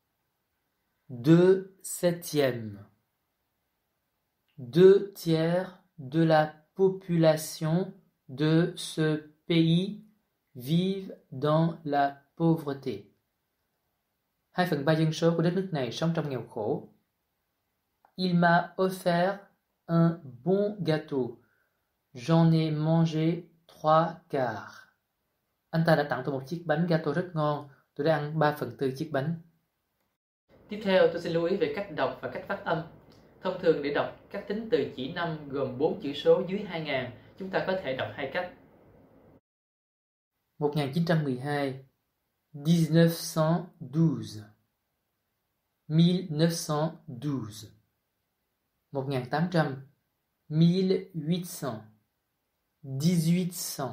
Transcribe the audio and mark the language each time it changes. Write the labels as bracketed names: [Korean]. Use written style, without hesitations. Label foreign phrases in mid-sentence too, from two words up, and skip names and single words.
[French] 2 septièmes, 2 tiers de la population de ce pays vivent dans la pauvreté. [Vietnamese] 2/3 dân số của đất nước này sống trong nghèo khổ. [French] Il m'a offert un bon gâteau. J'en ai mangé 3 quarts. [Vietnamese] Anh ta đã tặng tôi một chiếc bánh gato rất ngon. Tôi đã ăn 3/4 chiếc bánh. Tiếp theo tôi xin lưu ý về cách đọc và cách phát âm. Thông thường để đọc các tính từ chỉ năm gồm 4 chữ số dưới 2.000, chúng ta có thể đọc hai cách. 1912, 1912, 1912, 1800, 1800, 1800.